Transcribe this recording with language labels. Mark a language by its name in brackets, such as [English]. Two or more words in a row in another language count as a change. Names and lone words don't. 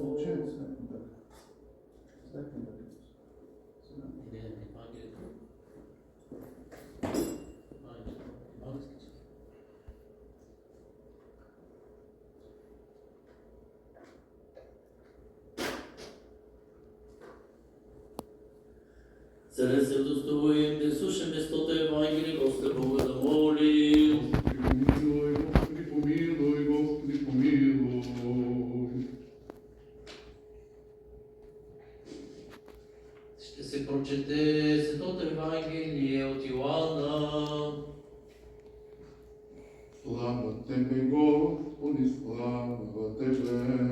[Bulgarian] Сега се удостоим да слушаме стото Евангелие, Господа Бога да молим. Помилуй, Господи помилуй, Господи помилуй. Ще се прочете Светото Евангелие от Йоанна. Слава Тебе, Господи, слава Тебе.